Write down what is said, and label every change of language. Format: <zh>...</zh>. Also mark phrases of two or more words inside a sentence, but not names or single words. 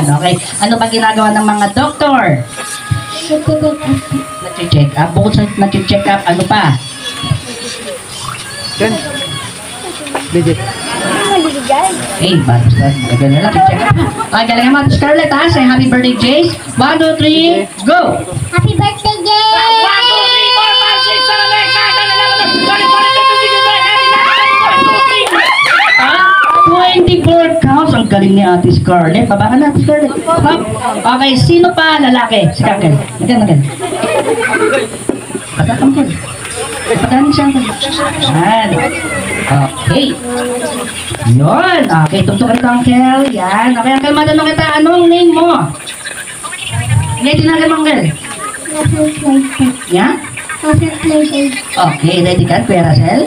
<tl>Okay, ano ba ginagawa ng mga doktor? Nag-check up. Bukod sa nag-check up, ano pa? Hey, basta maganda na lang.</tl> <en>Check up.</en> <tl>Okay, galingan mo Ate Scarlett, ha?</tl> <en>Say happy birthday, Jace. 1, 2, 3, go! Happy birthday, Jay! 24 counts.</en> <tl>Ang galing ni Ate Scarlett. Baba ka na, Ate Scarlett. Hop. Okay, sino pa lalaki? Si Kakel. Nagan. Patakam ko. Patanin siya. Yan. Okay. Yun. Okay, tugtog ka Uncle. Yan. Okay, Uncle, matanong kita. Anong name mo? Ngayon, tinagal mo, Uncle. Yeah? Okay, ready ka, Kuya Rachel?</tl>